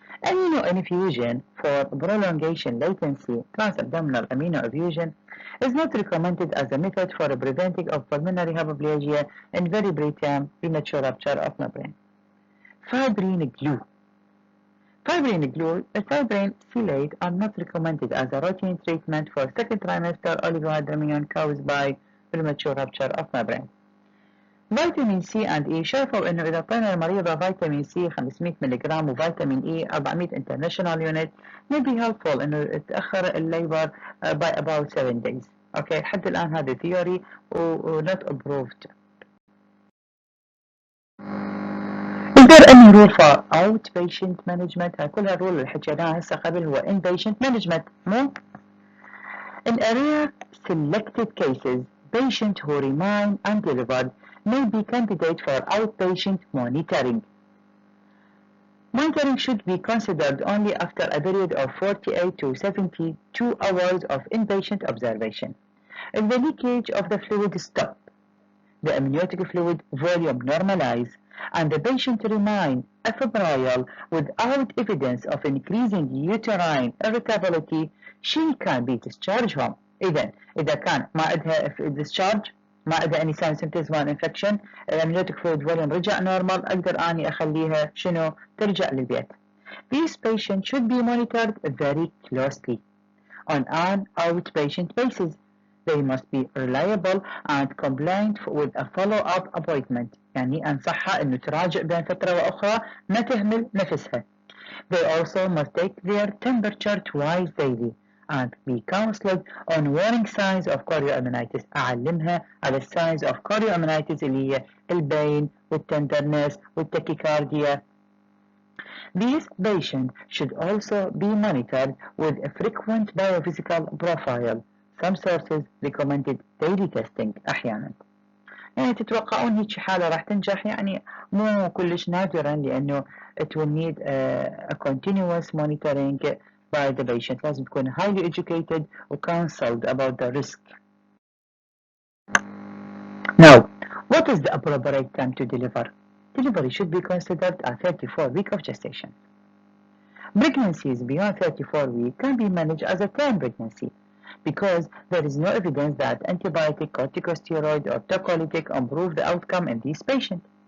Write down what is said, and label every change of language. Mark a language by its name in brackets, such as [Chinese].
[English] Amino-infusion for prolongation latency transabdominal amino-infusion is not recommended as a method for preventing of pulmonary hypoplasia in very preterm premature rupture of membrane. Fibrin glue. Fibrin glue and fibrin chelate are not recommended as a routine treatment for second trimester oligohydramnion caused by premature rupture of membrane. [Arabic] فيتامين سي اند اي شافوا انه اذا اعطينا المريضه فيتامين سي 500 ملغ وفيتامين اي 400 [English] international unit may be helpful [Arabic] انه تاخر الليبر [English] by about 7 days. [Arabic] اوكي لحد الان هذا [English] theory [Arabic] و [English] not approved. Is there any rule for outpatient management؟ [Arabic] هاي كلها الرول اللي حكيناها هسه قبل هو [English] inpatient management [Arabic] مو؟ [English] In rare selected cases, patients who remain undelivered may be candidate for outpatient monitoring. Monitoring should be considered only after a period of 48 to 72 hours of inpatient observation. If the leakage of the fluid stops, the amniotic fluid volume normalize, and the patient remain afebrile without evidence of increasing uterine irritability, she can be discharged home. [Arabic] إذا كان ما عندها discharge ما عندها [English] any sign symptoms [Arabic] مال infection الامنيوتيك fluid volume رجع normal أقدر أني أخليها شنو ترجع للبيت. [English] These patients should be monitored very closely on an outpatient basis. They must be reliable and compliant with a follow-up appointment. [Arabic] يعني أنصحها إنه تراجع بين فترة وأخرى ما تهمل نفسها. [English] They also must take their temperature twice daily and be counseled on warning signs of chorioamnitis. [Arabic] أعلمها على [English] signs of chorioamnitis [Arabic] اللي هي البين والtenderness والtachycardia. [English] These patients should also be monitored with a frequent biophysical profile. Some sources recommended daily testing [Arabic] أحيانا. يعني تتوقعون هيك حالة راح تنجح يعني مو كلش نادرا لأنه [English] it will need a continuous monitoring by the patient. [Arabic] لازم تكون [English] highly educated و counseled about the risk. Now, what is the appropriate time to deliver? Delivery should be considered at 34 weeks of gestation. Pregnancies beyond 34 weeks can be managed as a teen pregnancy because there is no evidence that antibiotic, corticosteroid, or tocolytic improve the outcome in these patients.